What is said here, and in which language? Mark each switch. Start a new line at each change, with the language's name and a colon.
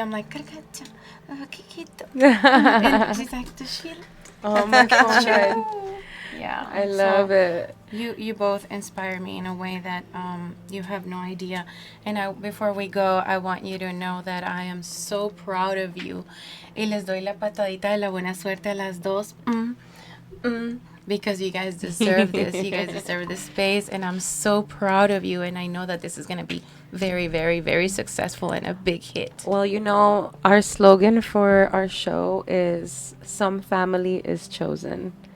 English: I'm like, "Carcacha, Kikito." And she's like, does she? Oh my god. Yeah, I love it. You both inspire me in a way that you have no idea. And before we go, I want you to know that I am so proud of you.
Spanish: Y les doy la patadita de la buena suerte a las dos.
English: Because you guys deserve this. You guys deserve this space. And I'm so proud of you. And I know that this is going to be very, very, very successful and a big hit. Well, our slogan for our show is "Some family is chosen."